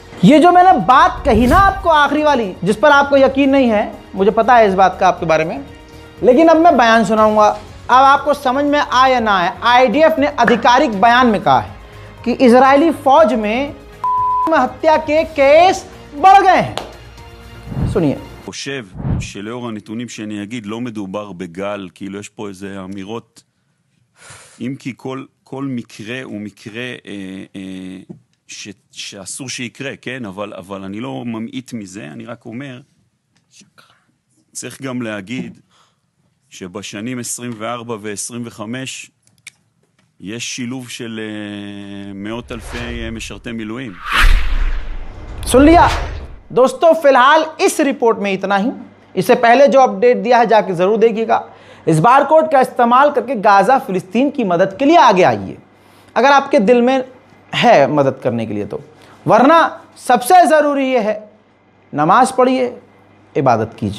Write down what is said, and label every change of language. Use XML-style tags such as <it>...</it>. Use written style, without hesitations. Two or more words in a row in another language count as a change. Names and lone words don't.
<hi>ये जो मैंने बात कही ना आपको आखिरी वाली, जिस पर आपको यकीन नहीं है, मुझे पता है इस बात का आपके बारे में, लेकिन अब मैं बयान सुनाऊंगा, अब आपको समझ में आए या ना आए। आईडीएफ ने आधिकारिक बयान में कहा है कि इजरायली फौज में हत्या के केस बढ़ गए हैं। सुनिए।</hi> <he>חושב שלאור הנתונים שאני אגיד לא מדובר בגל, כאילו יש פה איזה אמירות, אם כי כל מקרה הוא מקרה שאסור שיקרה, כן? אבל אני לא ממעיט מזה, אני רק אומר, צריך גם להגיד שבשנים 24 ו-25 יש שילוב של מאות אלפי משרתי מילואים.</he> <hi>सुन लिया दोस्तों, फिलहाल इस रिपोर्ट में इतना ही। इससे पहले जो अपडेट दिया है जाके जरूर देखिएगा। इस बारकोड का इस्तेमाल करके गाजा फिलिस्तीन की मदद के लिए आगे आइए अगर आपके दिल में है मदद करने के लिए तो, वरना सबसे ज़रूरी ये है नमाज पढ़िए, इबादत कीजिए।</hi>